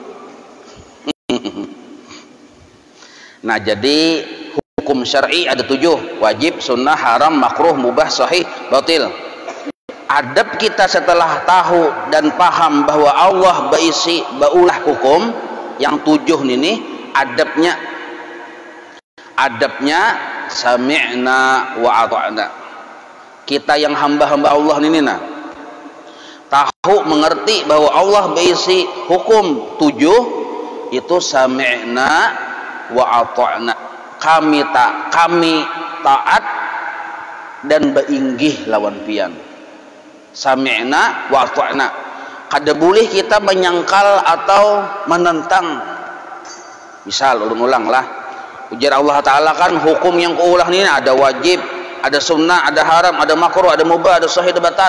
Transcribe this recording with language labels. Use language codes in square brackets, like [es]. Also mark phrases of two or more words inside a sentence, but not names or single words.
[bjn] Nah jadi hukum syar'i ada 7, wajib, sunnah, haram, makruh, mubah, sahih, batil. Adab kita setelah tahu dan paham bahwa Allah berisi baulah hukum yang 7 ini adabnya [ar] سمعنا وأطعنا. [bjn] Kita yang hamba-hamba Allah ini tahu mengerti bahwa Allah berisi hukum 7 itu [ar] سمعنا وأطعنا. [bjn] Kami taat dan beinggih lawan pian. [ar] سمعنا وأطعنا. [bjn] Kada boleh kita menyangkal atau menentang. Misal ulang lah ujar Allah Ta'ala kan hukum yang keulah ini ada wajib, ada sunnah, ada haram, ada makruh, ada mubah, ada sahih, ada batal.